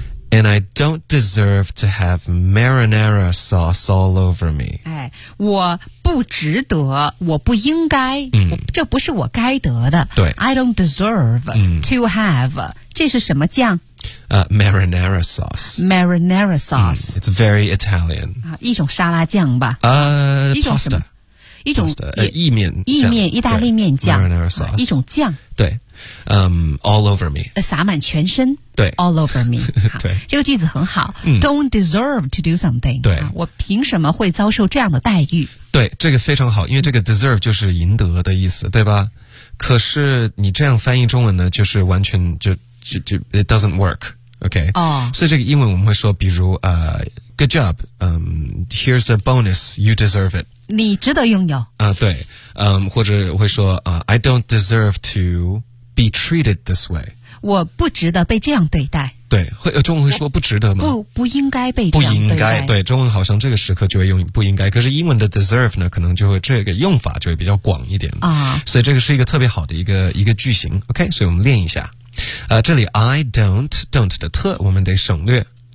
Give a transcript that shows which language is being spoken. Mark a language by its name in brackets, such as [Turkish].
[English] And I don't deserve to have marinara sauce all over me、 [Chinese] 哎、我不值得，我不应该、这不是我该得的，对， [English] I don't deserve、to have, [Chinese] 这是什么酱？ [English] Marinara sauce. Marinara sauce.、 It's very Italian.、 [Chinese] 一种沙拉酱吧。 [English] Pasta. [Chinese] 一种 pasta, 意面酱。意面，意大利面酱。 [English] Marinara sauce.、 [Chinese] 一种酱。 [English] 对。All over me. [Chinese] 撒满全身。对。 [English] All over me. [Chinese] 对。这个句子很好。 [English] Don't deserve to do something. [Chinese] 对、啊。我凭什么会遭受这样的待遇？对，这个非常好，因为这个 deserve 就是赢得的意思，对吧？可是你这样翻译中文呢，就是完全就 [English] it doesn't work, okay?、 Oh. [Chinese] 所以这个英文我们会说比如 [English] good job, here's a bonus, you deserve it. [Chinese] 你值得拥有。对。或者会说 [English] I don't deserve to be treated this way. [Chinese] 我不值得被这样对待。对，会中文会说不值得吗？不应该被这样对待。不应该，对，中文好像这个时刻就会用不应该，可是英文的 deserve 呢，可能就会这个用法就会比较广一点啊。所以这个是一个特别好的一个句型。 OK， 所以我们练一下。这里 I don't 的特我们得省略。